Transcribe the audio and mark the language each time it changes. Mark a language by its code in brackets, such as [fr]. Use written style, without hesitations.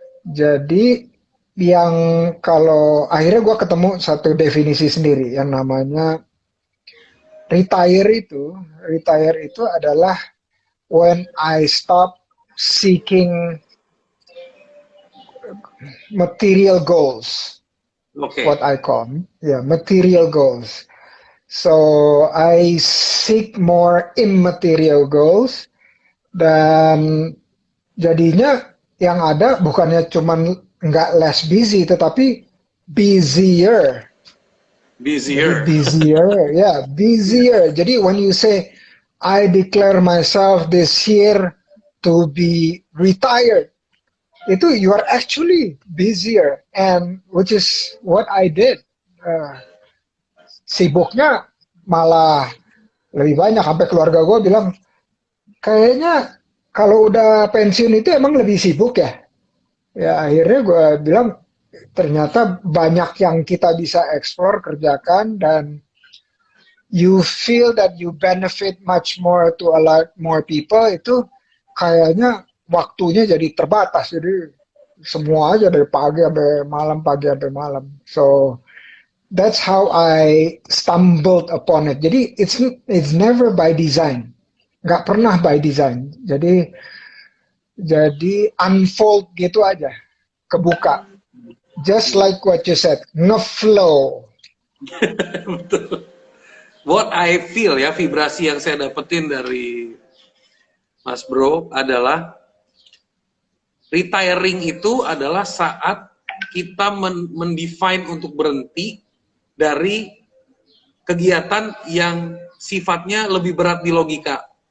[id] Jadi yang kalau akhirnya gue ketemu satu definisi sendiri yang namanya retire itu, retire itu adalah [en] when I stop seeking material goals, what [id] Oke. [en] I call, yeah, material goals. So I seek more immaterial goals, [id] dan jadinya yang ada bukannya cuman nggak [en] less busy [id] tetapi [en] busier. [id] Jadi [en] Busier. busier, ya, busier. [id] Jadi [en] when you say I declare myself this year to be retired, [id] itu [en] you are actually busier, and which is what I did. [id] Uh, Sibuknya malah lebih banyak, sampai keluarga gue bilang kayaknya kalau udah pensiun itu emang lebih sibuk ya. Ya akhirnya gue bilang ternyata banyak yang kita bisa explore, kerjakan, dan [en] you feel that you benefit much more to a lot more people, [id] itu kayaknya waktunya jadi terbatas. Jadi semua aja dari pagi sampai malam, pagi sampai malam. [en] So that's how I stumbled upon it. [id] Jadi [en] it's never by design, [id] nggak pernah [en] by design. [id] Jadi unfold gitu aja, kebuka. [en] Just like what you said, ngeflow. [id] Betul. [en] What I feel [id] ya, vibrasi yang saya dapetin dari Mas Bro adalah retiring itu adalah saat kita mendefine untuk berhenti dari kegiatan yang sifatnya lebih berat di logika.